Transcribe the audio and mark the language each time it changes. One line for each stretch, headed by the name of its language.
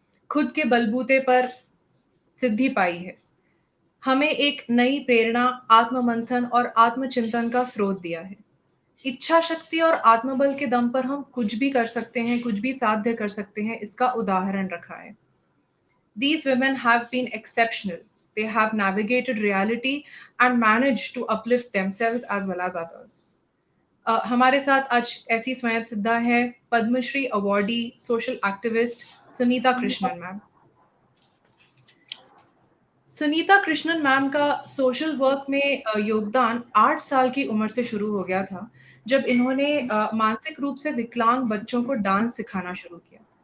Hindi: खुद के बलबूते पर सिद्धि पाई है, हमें एक नई प्रेरणा, आत्ममंथन और आत्मचिंतन का स्रोत दिया है। इच्छा शक्ति और आत्मबल के दम पर हम कुछ भी कर सकते हैं, कुछ भी साध्य कर सकते हैं, इसका उदाहरण रखा है।
English: These women have been exceptional. They have navigated reality and managed to uplift themselves as well as others.
Hindi: हमारे साथ आज ऐसी स्वयं सिद्धा है Padmashri awardee social activist Sunita Krishnan ma'am. Sunita Krishnan ma'am का सोशल वर्क में योगदान 8 साल की उम्र से शुरू हो गया था, जब इन्होंने मानसिक रूप से विकलांग बच्चों को डांस सिखाना शुरू किया।